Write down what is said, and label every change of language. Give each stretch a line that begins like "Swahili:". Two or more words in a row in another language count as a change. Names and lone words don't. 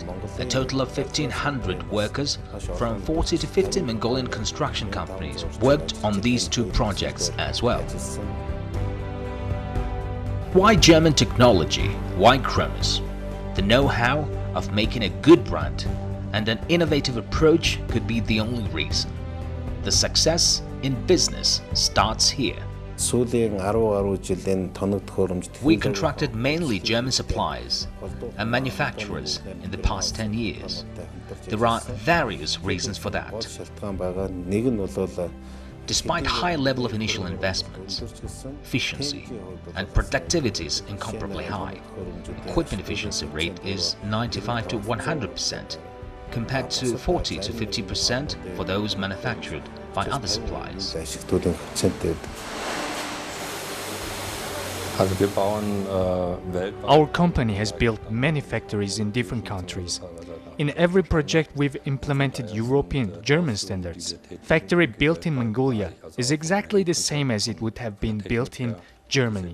English: A total of 1,500 workers from 40 to 50 Mongolian construction companies worked on these two projects as well. Why German technology? Why Kronos? The know-how of making a good brand and an innovative approach could be the only reason. The success in business starts here.
Mongolian: сүүлийн 10 гаруй жилийн тоног төхөөрөмж
English: We contracted mainly German suppliers and manufacturers in the past 10 years. There are various reasons for that.
Mongolian: шалтгаан байгаа. Нэг нь бол
English: Despite high level of initial investments, efficiency and productivity is incomparably high. Equipment efficiency rate is 95 to 100%, compared to 40 to 50% for those manufactured by other suppliers.
Mongolian: ашиглалтын проценттэй.
English: Our company has built many factories in different countries. In every project we've implemented European, German standards. Factory built in Mongolia is exactly the same as it would have been built in Germany.